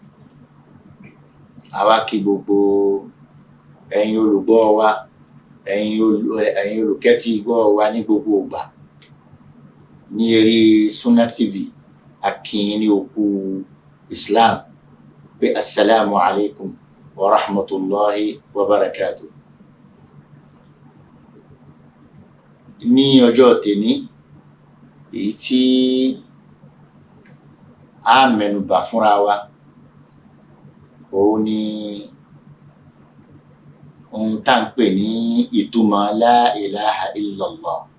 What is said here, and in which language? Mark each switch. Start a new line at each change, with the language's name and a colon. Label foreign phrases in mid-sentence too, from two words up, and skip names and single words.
Yoruba: Àwa kí gbogbo ẹ̀yin olùgbọ́ wa, ẹ̀yin olùkẹ́tì gbọ́ wa ní gbogbo ìgbà ní eré Sunna TV. A kí yín ní òkú Islam pé
Arabic: السلام عليكم ورحمة الله وبركاته.
Yoruba: Ní ọjọ́ tèní, èyí tí a mẹ́nubà fúnra wa, òun ni ohun tá ń pè ní ìtumọ̀
Arabic: لا إله إلا الله.